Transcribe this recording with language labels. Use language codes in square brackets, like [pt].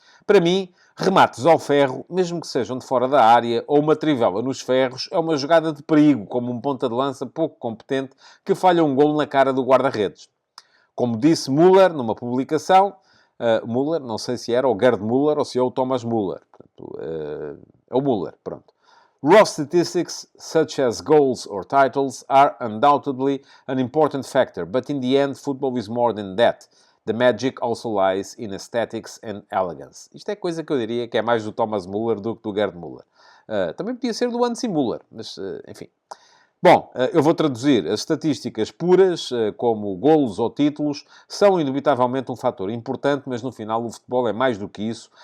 [pt] Para mim, remates ao ferro, mesmo que sejam de fora da área, ou uma trivela nos ferros, é uma jogada de perigo, como um ponta de lança pouco competente que falha um golo na cara do guarda-redes. Como disse Müller numa publicação, Müller, não sei se era o Gerd Müller ou se é o Thomas Müller. Portanto, é o Müller, pronto. [en] Raw statistics, such as goals or titles, are undoubtedly an important factor, but in the end, football is more than that. The magic also lies in aesthetics and elegance. [pt] Isto é coisa que eu diria que é mais do Thomas Müller do que do Gerd Müller. Também podia ser do Hansi Müller, mas, enfim. Bom, eu vou traduzir. As estatísticas puras, como golos ou títulos, são indubitavelmente um fator importante, mas no final o futebol é mais do que isso.